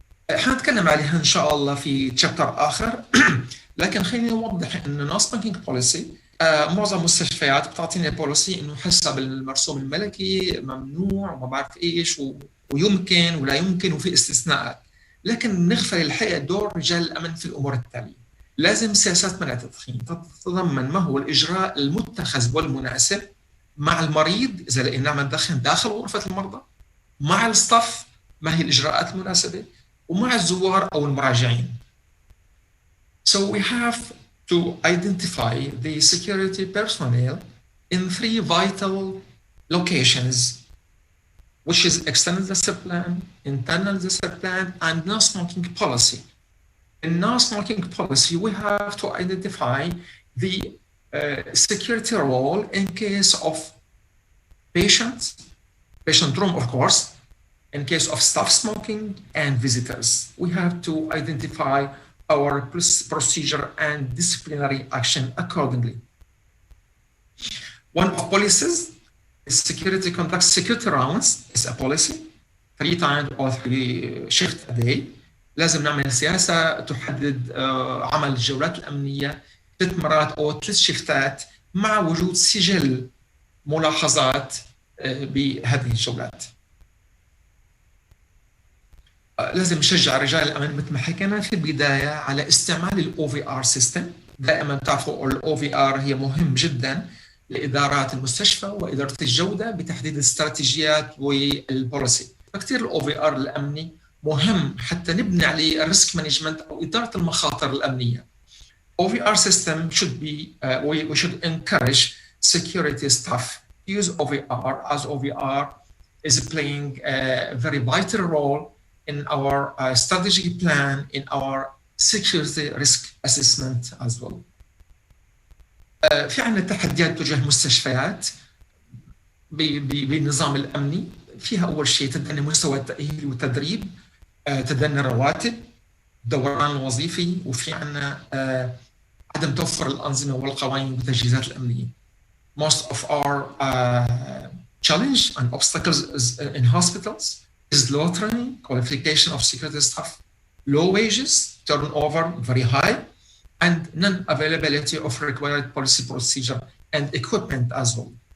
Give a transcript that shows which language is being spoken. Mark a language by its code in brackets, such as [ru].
[ar] حنتكلم عليها إن شاء الله في تشابتر آخر، لكن خليني أوضح إنه [en] no smoking policy [ar] معظم المستشفيات بتعطينا بوليسي إنه حسب المرسوم الملكي ممنوع وما بعرف إيش ويمكن ولا يمكن وفي استثناءات، لكن نغفل الحقيقة دور رجال الأمن في الأمور التالية. لازم سياسات منع التدخين تتضمن ما هو الإجراء المتخذ والمناسب مع المريض إذا لقينا عم ندخن داخل غرفة المرضى، مع الستاف ما هي الإجراءات المناسبة، ومع الزوار أو المراجعين. [en] So we have to identify the security personnel in 3 vital locations, which is external disaster plan, internal disaster plan, and no-smoking policy. In no-smoking policy, we have to identify the security role in case of patient room, of course, in case of staff smoking and visitors. We have to identify our procedure and disciplinary action accordingly. One of policies is security conducts security rounds. It's a policy 3 times or 3 shifts a day. [ar] لازم نعمل سياسة تحدد عمل الجولات الأمنية 3 مرات أو 3 شفتات مع وجود سجل ملاحظات بهذه الجولات. لازم نشجع رجال الأمن مثل ما حكينا في البداية على استعمال ال OVR system. دائما تعرفوا ال OVR هي مهم جدا لإدارات المستشفى وإدارة الجودة بتحديد الاستراتيجيات والبوليسي. فكتير الاو في ار الامني مهم حتى نبني عليه [en] الريسك مانجمنت [ar] او اداره المخاطر الامنيه. [en] OVR system should be, we should encourage security staff use OVR, as OVR is playing a very vital role in our strategic plan, in our security risk assessment as well. [ar] في عندنا تحديات تجاه المستشفيات بالنظام الأمني، فيها أول شيء تدني مستوى التأهيل والتدريب، تدني الرواتب، الدوران الوظيفي، وفي عندنا عدم توفر الأنظمة والقوانين والتجهيزات الأمنية. [en] Most of our challenge and obstacles is in hospitals is low training, qualification of security staff, low wages, turnover very high, and non-availability of required policy procedure and equipment as well.